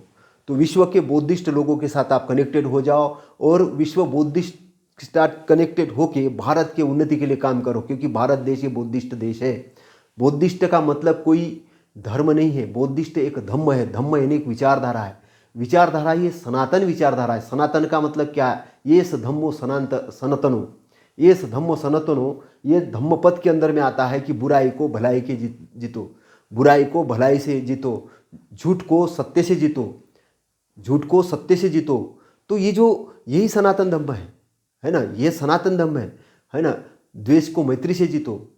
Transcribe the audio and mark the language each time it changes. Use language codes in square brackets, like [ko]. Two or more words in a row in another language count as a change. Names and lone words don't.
[hi] तो विश्व के बौद्धिस्ट लोगों के साथ आप कनेक्टेड हो जाओ और विश्व बौद्धिस्ट के साथ कनेक्टेड होके भारत के उन्नति के लिए काम करो। क्योंकि भारत देश ये बौद्धिस्ट देश है। बौद्धिस्ट का मतलब कोई धर्म नहीं है, बौद्धिस्ट एक धम्म है। धम्म यानी एक विचारधारा है। विचारधारा ये सनातन विचारधारा है। सनातन का मतलब क्या है? [pi] ये धम्मो सनातनो, ये धम्मो सनातनो, [hi] ये धम्म पद के अंदर में आता है कि बुराई को भलाई के जीतो, बुराई को भलाई से जीतो, झूठ को सत्य से जीतो, झूठ को सत्य से जीतो। तो ये जो यही सनातन धम्म है ना, ये सनातन धम्म है ना। द्वेष को मैत्री से जीतो।